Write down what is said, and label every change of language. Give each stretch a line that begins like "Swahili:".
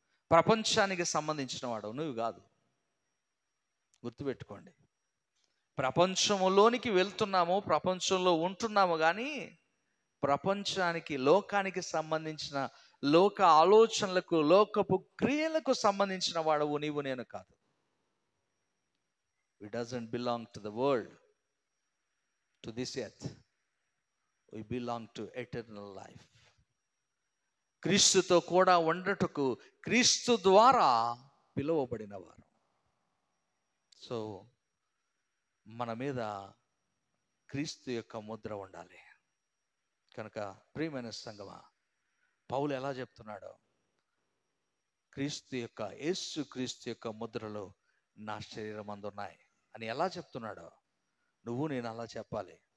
Telugu: ప్రపంచానికి సంబంధించిన వాడు నువ్వు కాదు. గుర్తుపెట్టుకోండి, ప్రపంచంలోనికి వెళ్తున్నాము, ప్రపంచంలో ఉంటున్నాము, కానీ ప్రపంచానికి, లోకానికి సంబంధించిన లోక ఆలోచనలకు, లోకపు క్రియలకు సంబంధించిన వాడవు నీవు నేను కాదు.
English: We doesn't belong to the world, to this earth. We belong to eternal life.
Telugu: క్రీస్తుతో కూడా ఉండటకు క్రీస్తు ద్వారా పిలువబడిన వారు. సో మన మీద క్రీస్తు యొక్క ముద్ర ఉండాలి. కనుక ప్రియమైన సంగమా, పౌలు ఎలా చెప్తున్నాడో, యేసు క్రీస్తు యొక్క ముద్రలు నా శరీరం అందున్నాయి అని ఎలా చెప్తున్నాడో నువ్వు నేను అలా చెప్పాలి.